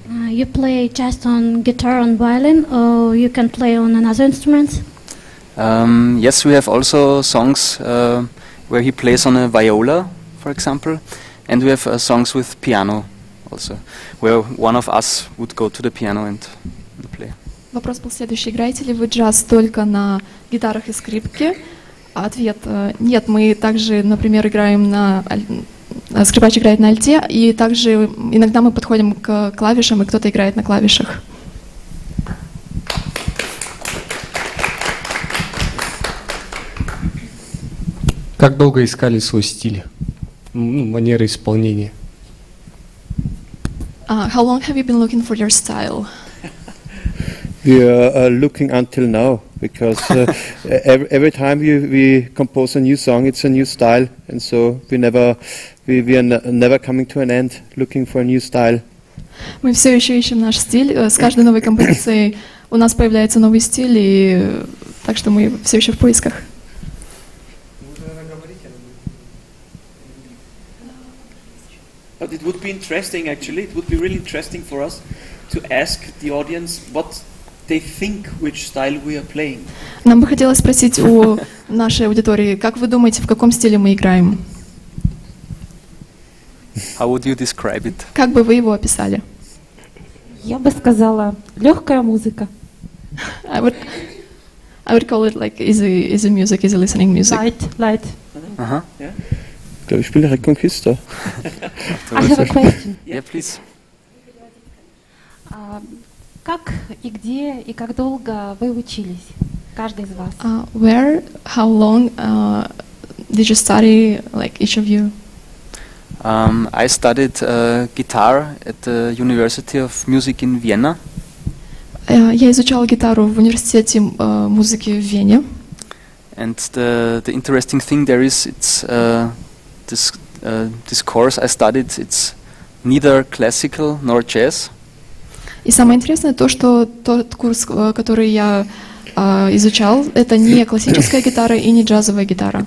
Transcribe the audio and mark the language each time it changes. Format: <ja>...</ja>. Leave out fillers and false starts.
<en>You play just on guitar and violin, or you can play on another instrument? Yes, we have also songs where he plays on a viola, for example, and we have songs with piano also, where one of us would go to the piano and play.</en> <ru>Вопрос был следующий. Играете ли вы джаз только на гитарах и скрипке? Ответ – нет. Мы также, например, играем на... Скрипач играет на альте, и также иногда мы подходим к клавишам, и кто-то играет на клавишах. Как долго искали свой стиль, манеры исполнения?</ru> <en>How long have you been looking for your style? We are looking until now, because every time we compose a new song, it's a new style, and so we are never coming to an end looking for a new style.</en> <ru>Мы все еще ищем наш стиль. С каждой новой композицией у нас появляется новый стиль, и так что мы все еще в поисках.</ru> <en>But it would be interesting, actually. It would be really interesting for us to ask the audience what they think which style we are playing.</en> <ru>Нам бы хотелось спросить у нашей аудитории, как вы думаете, в каком стиле мы играем?</ru> <en>How would you describe it?</en> <ru>Как бы вы его описали? Я бы сказала, легкая музыка.</ru> <en>I would call it like easy music, easy listening music. Light. Uh-huh. Yeah?</en> <de>Ich glaube, ich spiele Reconquista.</de> <en>I have a question. Yeah, please.</en> <ru>Как и где и как долго вы учились? Каждый из вас.</ru> <en>Where, how long did you study, like each of you? I studied guitar at the University of Music in Vienna.</en> <ru>Я изучала гитару в университете музыки в Вене.</ru> <en>And the interesting thing there is, it's this course I studied, it's neither classical nor jazz.</en> <ru>И самое интересное то, что тот курс, который я изучал, это не классическая гитара и не джазовая гитара.</ru>